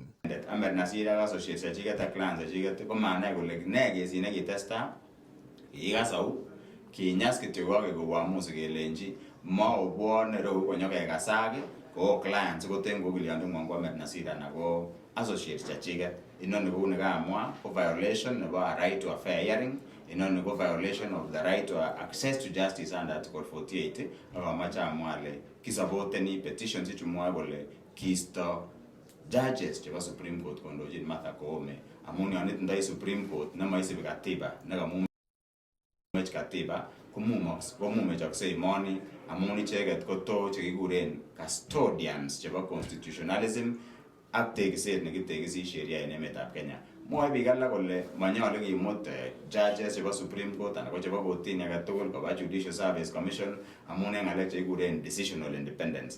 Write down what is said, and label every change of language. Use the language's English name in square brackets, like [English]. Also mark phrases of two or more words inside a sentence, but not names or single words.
[Kalenjin] Ahmed Nasir ak associates chechiket ak clans chechiket komanai kole ne kesit nekitestai kikasau kinyas kityo koke koamusi kelenji maobwone reu konyokekasak ko clients koten kokiliondengwong ko Ahmed Nasir anan ko associates chechiket. Inoni kou nekamwa ko [English] violation nebo a right to a fair hearing, [Kalenjin] inoni ko [English] violation of the right to access to justice under Article 48 [Kalenjin] akamache amwa ale kisupporteni petitions chumwoe kole kiisto judges chebo Supreme Court kondochin Martha Koome amun yon itindoi Supreme Court nemoisibi katiba nekamumech katiba komumechoksei emoni amun icheket ko to chekikuren custodians chebo constitutionalism ak tekiset nekitekisi sheria en emetab Kenya. Mwoe biik alak kole manyolu kimut judges chebo Supreme Court anan ko chebo kotini agetugul koba Judicial Service Commission amun en ng'alek chekikuren [English] decisional independence.